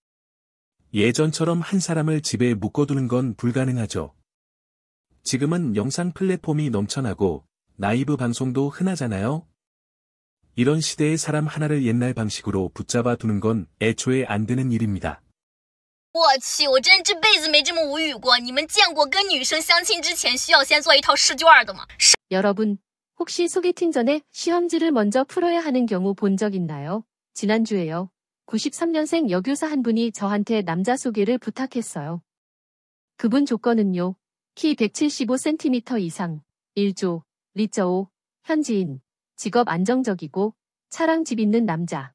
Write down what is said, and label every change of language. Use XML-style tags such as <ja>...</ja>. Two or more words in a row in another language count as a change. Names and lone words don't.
<ko>예전처럼 한 사람을 집에 묶어두는 건 불가능하죠. 지금은 영상 플랫폼이 넘쳐나고 라이브 방송도 흔하잖아요. 이런 시대의 사람 하나를 옛날 방식으로 붙잡아 두는 건 애초에 안 되는 일입니다.</ko> <zh>我去，我真这辈子没这么无语过。你们见过跟女生相亲之前需要先做一套试卷的吗？</zh> <ko>여러분, 혹시 소개팅 전에 시험지를 먼저 풀어야 하는 경우 본 적 있나요? 지난주에요. 93년생 여교사 한 분이 저한테 남자 소개를 부탁했어요. 그분 조건은요. 키 175cm 이상, 1조, 리저5, 현지인, 직업 안정적이고 차랑 집 있는 남자.</ko>